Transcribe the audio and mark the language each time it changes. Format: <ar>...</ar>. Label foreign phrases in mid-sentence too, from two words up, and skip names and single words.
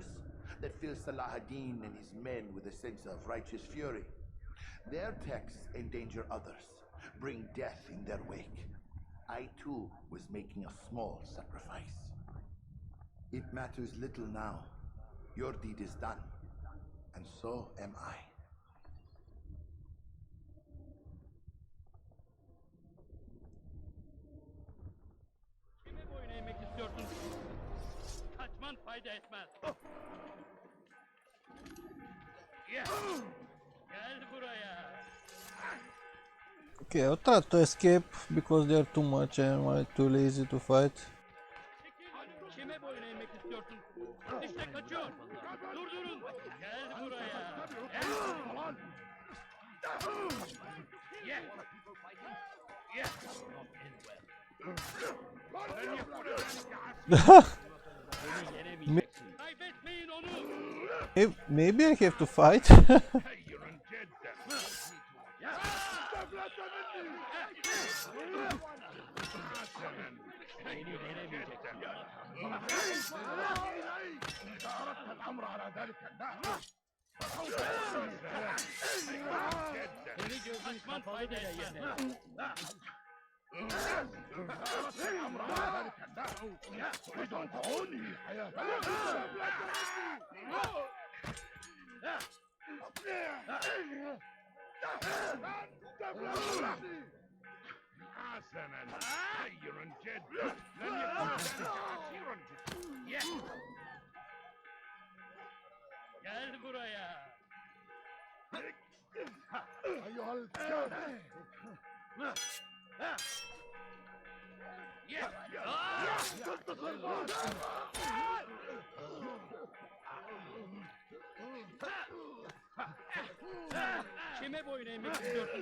<en>That fill Salah ad-Din and his men with a sense of righteous fury? Their texts endanger others, bring death in their wake. I too was making a small sacrifice. It matters little now. Your deed is done, and so am I.</en> <tr>Kime boyun eğmek istiyorsun? Kaçman fayda etmez. Gel buraya.</tr> <en>Okay, I'll try to escape because they're too much and I'm too lazy to fight.</en> <tr>Kime boyun eğmek istiyorsun? İşte kaçıyor. Durdurun. Gel buraya. Kaybetmeyin onu.</tr> <en>Maybe I have to fight.</en> <tr>Beni yenemeyeceksin.</tr> <ar>إذا أردت الأمر على ذلك النحو</ar> <tr>Seni gözün kapalı bile yenerim.</tr> <ar>أردت الأمر على ذلك النحو تريد أن تهوني حياتي حسنا خير جدا لن يكون ذلك عسيرا</ar> <tr>Gel buraya.</tr> <ar>أيها الكافر</ar> <tr>Kime boyun eğmek istiyorsun?</tr>